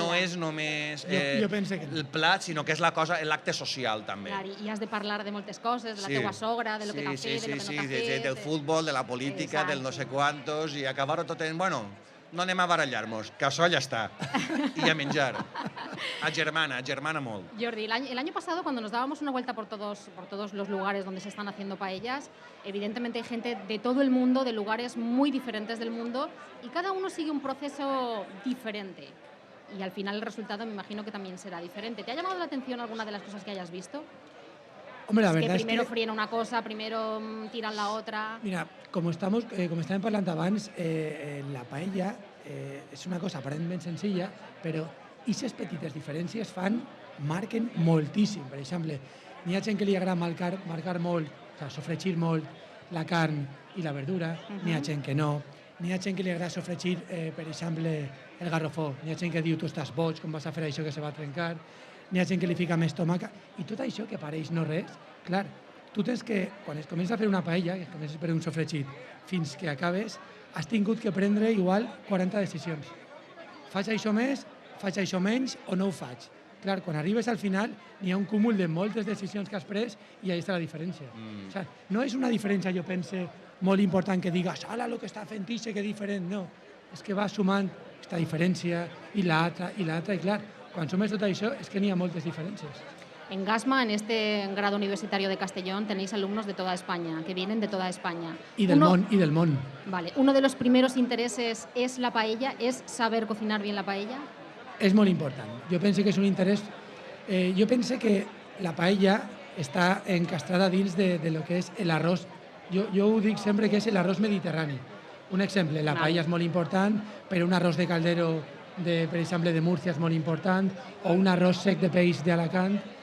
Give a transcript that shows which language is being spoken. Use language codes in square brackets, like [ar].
[ca] no és només Jo penso que no. el plat, sinó que és la cosa, l'acte social, també. Clar, i has de parlar de moltes coses, de la teua sogra, de lo que t'ha fet, de lo que no t'ha fet. del futbol, de la política, del no sé Exacte. quantos, i acabar-ho tot en, bueno, no anem a barallar-nos, que això ja està. I a menjar. Agermana molt. [es] Jordi, el año pasado, cuando nos dábamos una vuelta por todos los lugares donde se están haciendo paellas, evidentemente hay gente de todo el mundo, de lugares muy diferentes del mundo, y cada uno sigue un proceso diferente. Y al final el resultado me imagino que también será diferente. ¿Te ha llamado la atención alguna de las cosas que hayas visto? Hombre, la Que verdad primero es que... fríen una cosa, primero tiran la otra... [ca] Mira, com estàvem parlant abans, la paella és una cosa aparentment senzilla, però aquestes petites diferències marquen moltíssim. Per exemple, n'hi ha gent que li agrada marcar molt, o sigui, sofregir molt la carn i la verdura, n'hi ha gent que no. N'hi ha gent que li agrada sofregir, per exemple, el garrofó. N'hi ha gent que diu, tu estàs boig, com vas a fer això que se va trencar. N'hi ha gent que li fica més tomàquet. I tot això que pareix no res, clar, tu tens que, quan es comença a fer una paella, que comences per un sofregit, fins que acabes, has tingut que prendre igual 40 decisions. Faig això més, faig això menys o no ho faig. Clar, quan arribes al final, n'hi ha un cúmul de moltes decisions que has pres i ahí està la diferència. O sigui, no és una diferència, jo pense, molt important que digues, ala, el que està fent ixe, que diferent, no. És que va sumant aquesta diferència i l'altra, i clar, quan sumes tot això és que n'hi ha moltes diferències. [es] En GASMA, en este grado universitario de Castellón, tenéis alumnos de toda España, que vienen de toda España. [ca] Y del món. [es] Vale. ¿Uno de los primeros intereses es la paella? ¿Es saber cocinar bien la paella? [ca] És molt important. Jo penso que és un interès... jo penso que la paella està encastrada dins de lo que és l'arròs. Jo ho dic sempre que és l'arròs mediterrani. Un exemple, la paella és molt important, però un arròs de caldero, per exemple, de Múrcia és molt important, o un arròs sec de peix d'Alacant.